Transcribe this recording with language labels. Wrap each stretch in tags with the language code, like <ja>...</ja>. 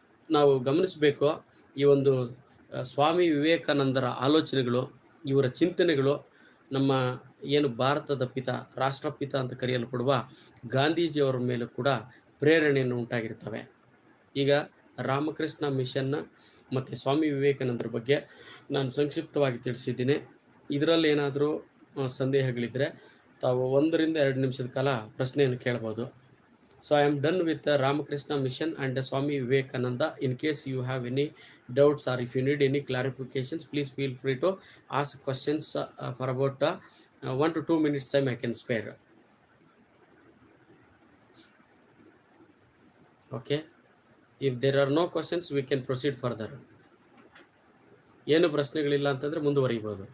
<kn>ನಾವು ಗಮನಿಸಬೇಕು, ಈ ಒಂದು ಸ್ವಾಮಿ ವಿವೇಕಾನಂದರ ಆಲೋಚನೆಗಳು, ಇವರ ಚಿಂತನೆಗಳು ನಮ್ಮ ಭಾರತದ ರಾಷ್ಟ್ರಪಿತ ಅಂತ ಕರೆಯಲ್ಪಡುವ ಗಾಂಧೀಜಿಯವರ ಮೇಲೂ ಕೂಡ ಪ್ರೇರಣೆಯನ್ನು ಉಂಟಾಗಿರ್ತವೆ. ಈಗ ರಾಮಕೃಷ್ಣ ಮಿಷನ್ನ ಮತ್ತು ಸ್ವಾಮಿ ವಿವೇಕಾನಂದರ ಬಗ್ಗೆ ನಾನು ಸಂಕ್ಷಿಪ್ತವಾಗಿ ತಿಳಿಸಿದ್ದೀನಿ. ಇದರಲ್ಲಿ ಏನಾದರೂ ಸಂದೇಹಗಳಿದ್ದರೆ ತಾವು 1 ರಿಂದ 2 ನಿಮಿಷದ ಕಾಲ ಪ್ರಶ್ನೆಯನ್ನು ಕೇಳ್ಬೋದು.</kn> <en>So I am done with the Ramakrishna mission and Swami Vivekananda. In case you have any doubts or if you need any clarifications, please feel free to ask questions for about 1 to 2 minutes time I can spare. Okay. If there are no questions, we can proceed further.</en> <kn>ಏನು ಪ್ರಶ್ನೆಗಳಿಲ್ಲ ಅಂತಂದರೆ ಮುಂದುವರಿಬೋದು.</kn>